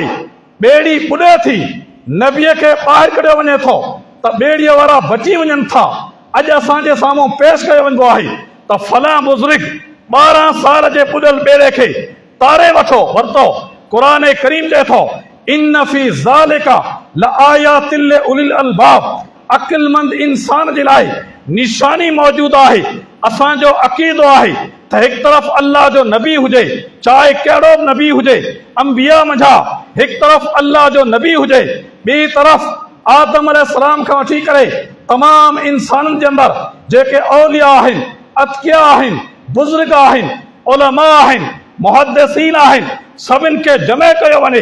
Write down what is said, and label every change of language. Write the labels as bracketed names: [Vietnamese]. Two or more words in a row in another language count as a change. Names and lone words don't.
[Sindhi] ॿेड़ी पुॾे थी नबीअ खे ॿाहिरि कढियो वञे थो त ॿेड़ीअ वारा बची वञनि था। अॼु असांजे साम्हूं पेश कयो वञिबो आहे त फलां बुज़ुर्ग 12 साल जे पुॼल ॿेड़े खे तारे वरितो। क़ुरान करीम चए थो [Arabic] إن في ذلك لآيات لأولي الألباب, [Sindhi] अक़लमंद इंसान जे लाइ निशानी मौजूदु आहे। असांजो अक़ीदो आहे त हिकु तरफ़ अल्लाह जो नबी हुजे, चाहे कहिड़ो बि नबी हुजे, अंबिया मंझा हिकु तरफ़ अल्लाह जो नबी हुजे, ॿी तरफ़ आदम अलैहिस्सलाम खां वठी करे तमाम इंसाननि जे अंदरि जेके औलिया आहिनि, अतकिया आहिनि, बुज़ुर्ग आहिनि, उलमा आहिनि, मुहद्दिसीन आहिनि, सभिनि खे जमे कयो वञे।